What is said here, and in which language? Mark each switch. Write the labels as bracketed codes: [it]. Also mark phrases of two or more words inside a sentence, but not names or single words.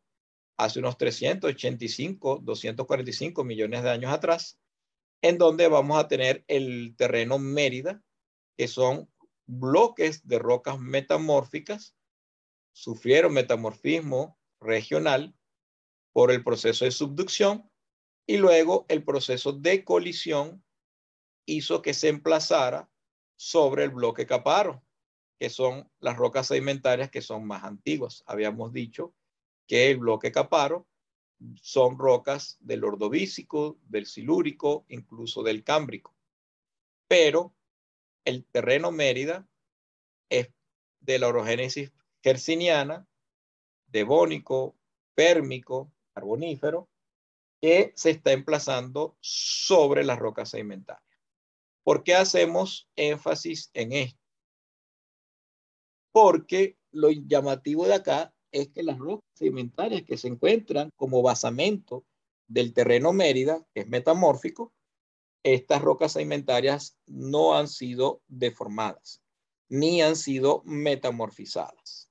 [es] hace unos 385, 245 millones de años atrás, en donde vamos a tener el terreno Mérida, que son bloques de rocas metamórficas, sufrieron metamorfismo regional por el proceso de subducción, y luego el proceso de colisión hizo que se emplazara sobre el bloque Caparo, que son las rocas sedimentarias que son más antiguas. Habíamos dicho que el bloque Caparo son rocas del ordovícico, del silúrico, incluso del cámbrico. Pero el terreno Mérida es de la orogénesis herciniana, devónico, pérmico, carbonífero, que se está emplazando sobre las rocas sedimentarias. ¿Por qué hacemos énfasis en esto? Porque lo llamativo de acá es que las rocas sedimentarias que se encuentran como basamento del terreno Mérida, que es metamórfico, estas rocas sedimentarias no han sido deformadas, ni han sido metamorfizadas.